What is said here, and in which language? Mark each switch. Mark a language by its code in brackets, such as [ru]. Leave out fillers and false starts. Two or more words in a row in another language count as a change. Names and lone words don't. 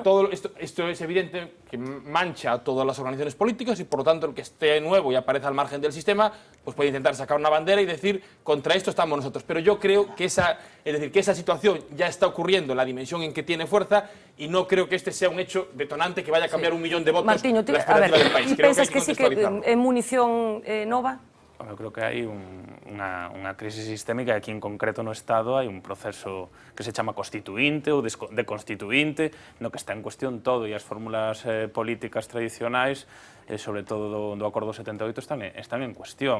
[es] que, a ver, esto es evidente que mancha a todas las organizaciones políticas y, por lo tanto, el que esté nuevo y aparezca al margen del sistema, pues puede intentar sacar una bandera y decir, contra esto estamos nosotros. Pero yo creo que esa situación ya está ocurriendo en la dimensión en que tiene fuerza y no creo que este sea un hecho detonante que vaya a cambiar 1 millón de votos. Martiño, la expectativa del país. ¿Y piensas que sí que en munición nova? [gl] Eu creo que hai unha crisis sistémica e aquí en concreto no Estado hai un proceso que se chama constituinte ou deconstituinte no que está en cuestión todo e as fórmulas políticas tradicionais sobre todo do Acordo 78 están en cuestión.